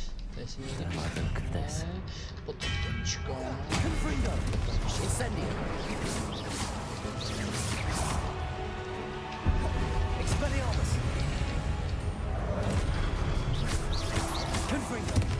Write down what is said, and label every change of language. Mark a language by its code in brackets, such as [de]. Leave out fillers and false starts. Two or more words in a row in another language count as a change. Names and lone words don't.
[cs] Tady si někde [en] Look at this. [cs] pod knížkou. Confringo! Incendio! Expelliarmus! Confringo!